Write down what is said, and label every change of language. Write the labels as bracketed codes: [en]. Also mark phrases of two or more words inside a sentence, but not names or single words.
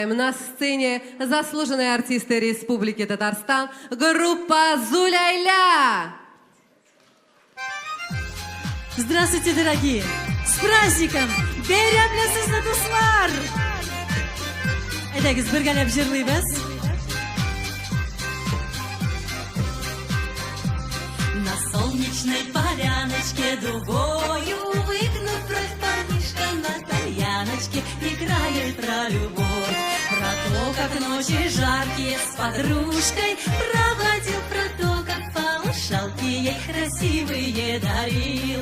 [ru] На сцене заслуженные артисты Республики Татарстан, группа Зуляйля. Здравствуйте, дорогие! С праздником! [tt] Бейрамлясызны, дуслар! Әйдәгез, бергәләп җырлыйбыз. [ru] На солнечной поляночке дугою выгнув бровь, парнишка на тальяночке играет про любовь, про то, как ночи жаркие с подружкой проводил, про то, как полушалки ей красивые дарил.